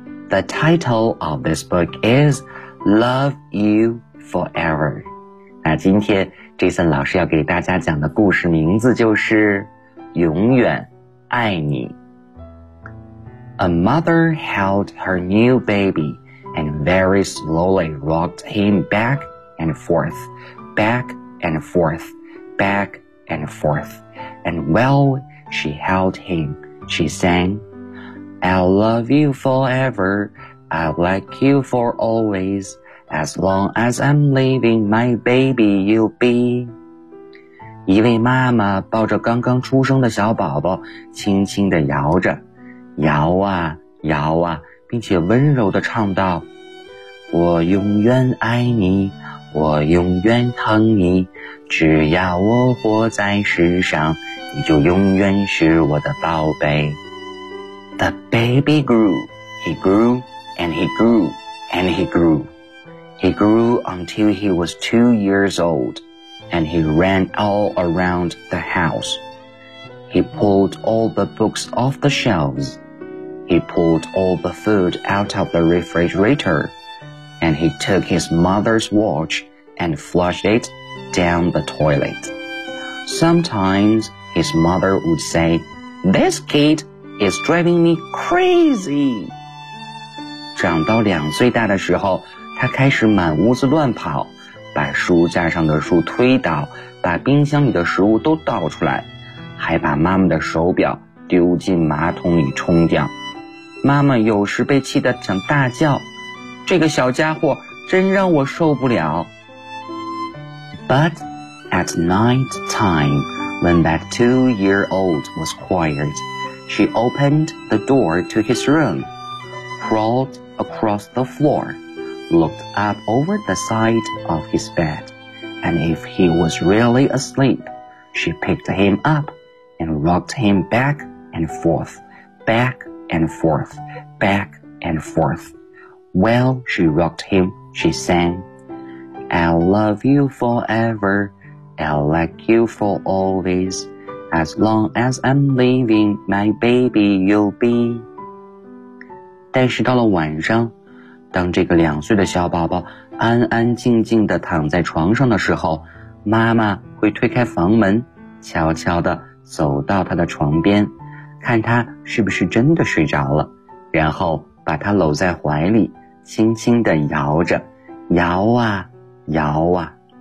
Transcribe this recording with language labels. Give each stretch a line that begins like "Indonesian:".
English: The title of this book is Love You Forever.
Chinese: 那今天 Jason 老师要给大家讲的故事名字就是永远爱你。
English: A mother held her new baby and very slowly rocked him back and forth, back and forth, back and forth. And while she held him, she sang,I'll love you forever, I'll like you for always, as long as I'm living, my baby you'll be.
Chinese: 一位妈妈抱着刚刚出生的小宝宝，轻轻地摇着，摇啊摇啊，并且温柔地唱道，我永远爱你，我永远疼你，只要我活在世上，你就永远是我的宝贝。
English: The baby grew, he grew, and he grew, and he grew. He grew until he was 2 years old, and he ran all around the house. He pulled all the books off the shelves. He pulled all the food out of the refrigerator, and he took his mother's watch and flushed it down the toilet. Sometimes his mother would say, This kid is driving me crazy.
Chinese: 长到两岁大的时候，他开始满屋子乱跑，把书架上的书推倒，把冰箱里的食物都倒出来，还把妈妈的手表丢进马桶里冲掉。妈妈有时被气得想大叫，这个小家伙真让我受不了。
English: But at night time, when that two-year-old was quiet, she opened the door to his room, crawled across the floor, looked up over the side of his bed, and if he was really asleep, she picked him up and rocked him back and forth, back and forth, back and forth. While she rocked him, she sang,I'll love you forever, I'll like you for always, as long as I'm living, my baby you'll be.
Chinese: 但是到了晚上，当这个两岁的小宝宝安安静静地躺在床上的时候，妈妈会推开房门，悄悄地走到他的床边，看他是不是真的睡着了，然后把他搂在怀里，轻轻地摇着，摇啊摇啊，